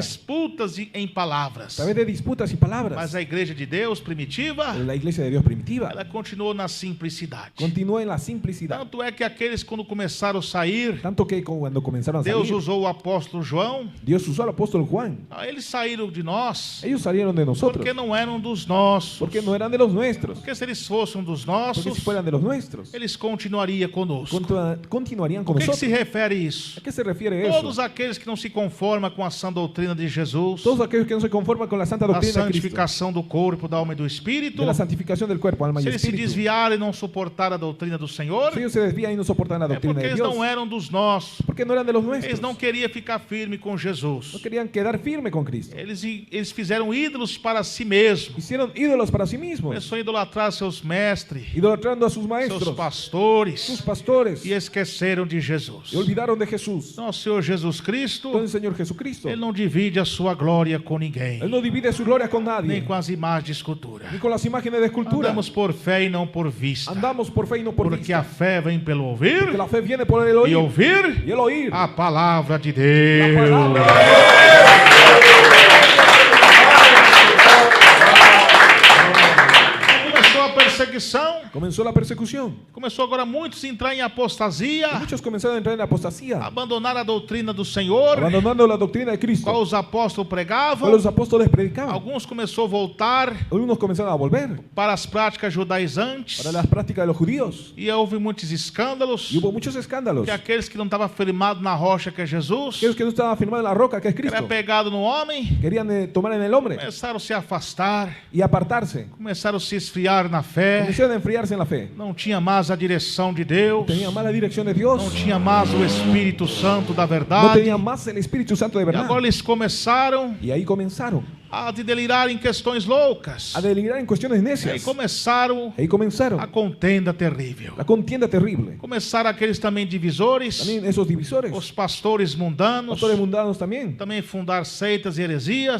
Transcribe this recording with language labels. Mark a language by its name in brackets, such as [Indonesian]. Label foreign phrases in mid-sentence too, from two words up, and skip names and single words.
[Portuguese] disputas em [Spanish] a [Portuguese] palavras. [Spanish] través de disputas y [Portuguese] Mas [Spanish] palabras. [Portuguese] a igreja de Deus primitiva, [Spanish] La iglesia de Dios primitiva [Portuguese] ela continuou na simplicidade. [Spanish] continuó en la simplicidad. [Portuguese] Tanto é que aqueles quando começaram a sair, [Spanish] Tanto que cuando comenzaron a [Portuguese] Deus [Spanish] salir, [Portuguese] usou o apóstolo João. [Spanish] Dios usó al apóstol Juan. [Portuguese] Eles saíram de nós [Spanish] Ellos salieron de nosotros [Portuguese] porque não eram dos nossos. [Spanish] porque no eran de los nuestros. [Portuguese] Porque se eles fossem dos [Spanish] Porque [Portuguese] nossos, [Spanish] si fueran de los nuestros, [Portuguese] eles continuariam conosco. [Spanish] continuarían [Portuguese] O [Spanish] con [Portuguese] que se [Spanish] nosotros. [Portuguese] refere isso? [Spanish] ¿A qué se refiere eso? [Portuguese] Todos aqueles que não se conformam com a sã doutrina de Jesus, [Spanish] Todos aquellos que no se conforman con la santa [Portuguese] da [Spanish] doctrina de Cristo, [Portuguese] santificação do corpo, da alma e do espírito, [Spanish] de la santificación del cuerpo, alma y [Portuguese] se eles se [Spanish] espíritu, [Portuguese] desviarem e não suportar a doutrina do Senhor, [Spanish] si ellos se desvían y no soportan la [Portuguese] é [Spanish] doctrina [Portuguese] porque [Spanish] de [Portuguese] eles [Spanish] Dios, [Portuguese] não eram dos nossos. [Spanish] porque no eran de los [Portuguese] Eles [Spanish] nuestros, [Portuguese] não queriam ficar firme com [Spanish] no [Portuguese] Jesus. [Spanish] querían quedar firme con Cristo. [Portuguese] Eles fizeram ídolos para si mesmos. [Spanish] Hicieron ídolos para sí mismos, [Portuguese] Começou a idolatrar seus mestres, [Spanish] idolatrando a sus [Portuguese] seus [Spanish] maestros, sus [Portuguese] pastores, [Spanish] pastores, [Portuguese] e esqueceram de Jesus. [Spanish] y olvidaron de Jesús. [Portuguese] Nosso Senhor Jesus Cristo, [Spanish] Entonces, Señor Jesucristo, [Portuguese] Ele não divide a sua glória com ninguém, [Spanish] Él no divide su gloria con [Portuguese] nem [Spanish] nadie, [Portuguese] com as imagens de escultura. [Spanish] ni con las imágenes de escultura. [Portuguese] Andamos por fé e não por vista, [Spanish] Andamos por fe y no por [Portuguese] porque [Spanish] vista. [Portuguese] a fé vem pelo [Spanish] Porque [Portuguese] ouvir [Spanish] la fe viene por el [Portuguese] e [Spanish] oír [Portuguese] ouvir [Spanish] y el oír [Portuguese] a palavra de [Spanish] la [Portuguese] Deus. [Spanish] palabra de [Portuguese] Começou a perseguição, [Spanish] Comenzó la persecución. [Portuguese] começou agora muitos a entrar em [Spanish] Y [Portuguese] apostasia, [Spanish] muchos comenzaron a entrar en apostasía, [Portuguese] abandonar a doutrina do Senhor, [Spanish] abandonando la doctrina de [Portuguese] qual [Spanish] Cristo, [Portuguese] os apóstolos [Spanish] cual [Portuguese] pregavam. [Spanish] los apóstoles predicaban. [Portuguese] Alguns começou a voltar [Spanish] Algunos comenzaron a volver [Portuguese] para as práticas judaizantes [Spanish] para las prácticas de los judíos. [Portuguese] e houve muitos escândalos, [Spanish] Y hubo muchos escándalos. [Portuguese] que aqueles que não estavam firmados na rocha que é Jesus, [Spanish] Aquellos que no estaban firmados en la roca, que es [Portuguese] que era [Spanish] Cristo, [Portuguese] pegado no homem, [Spanish] querían tomar en el hombre [Portuguese] começaram a se afastar, [Spanish] y apartarse. [Portuguese] começaram a se esfriar na fé, [Spanish] Comenzaron a enfriarse en la fe. [Portuguese] não tinha mais a direção de Deus, [Spanish] Tenían más la dirección de Dios. [Portuguese] não tinha mais o Espírito Santo da [Spanish] No [Portuguese] verdade, [Spanish] tenían más el Espíritu Santo de [Portuguese] e [Spanish] verdad. [Portuguese] agora eles começaram [Spanish] Y ahí comenzaron [Portuguese] a delirar em questões loucas, [Spanish] a delirar en cuestiones [Portuguese] e aí [Spanish] necias. [Portuguese] começaram [Spanish] Ahí comenzaron [Portuguese] a contenda terrível, [Spanish] la contienda terrible. [Portuguese] começaram aqueles também divisores, [Spanish] También esos divisores, [Portuguese] os pastores mundanos, [Spanish] pastores mundanos también, [Portuguese] também fundar seitas e heresias,